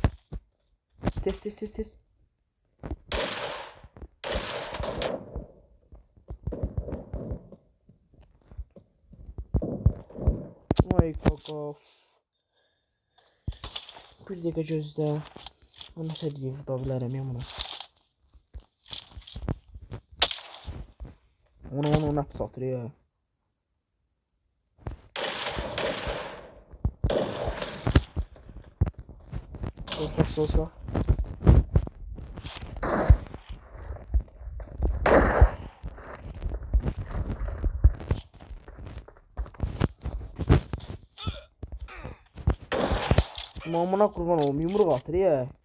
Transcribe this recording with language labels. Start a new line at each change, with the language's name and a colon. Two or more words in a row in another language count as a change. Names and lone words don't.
Azerbaijani: Tez. Ay kaka. Bir dəqiqə gözlə. Bu nə deyib da bilərəm ya buna. Onu nə pis atır ya. Sol. Mamına kurban oğlum, yumruk atır ya.